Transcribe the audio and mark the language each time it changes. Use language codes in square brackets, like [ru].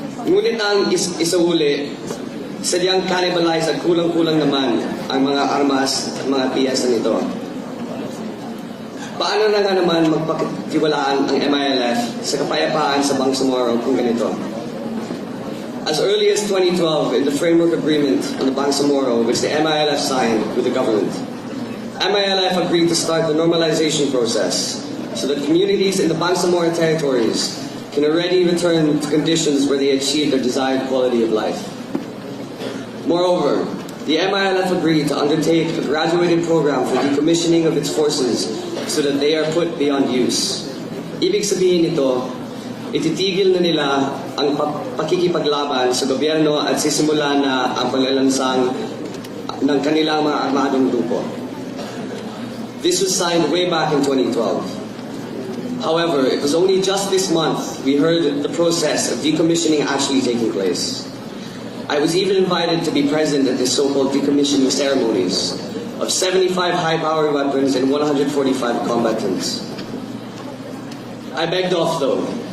[tl] Ngunit ang isauli, sadyang cannibalize at kulang-kulang naman ang mga armas at mga PS na ito. Paano na nga naman magpakitiwalaan ang MILF sa kapayapaan sa Bangsamoro kung ganito? [en] As early as 2012, in the framework agreement on the Bangsamoro, which the MILF signed with the government, MILF agreed to start the normalization process so that communities in the Bangsamoro territories can already return to conditions where they achieve their desired quality of life. Moreover, the MILF agreed to undertake a graduated program for decommissioning of its forces so that they are put beyond use. [tl] Ibig sabihin nito, ititigil na nila ang pakikipaglaban sa gobyerno at sisimula na ang paglalansang ng kanilang mga armadong grupo. [en] This was signed way back in 2012. However, it was only just this month we heard the process of decommissioning actually taking place. I was even invited to be present at the so-called decommissioning ceremonies of 75 high-powered weapons and 145 combatants. I begged off though.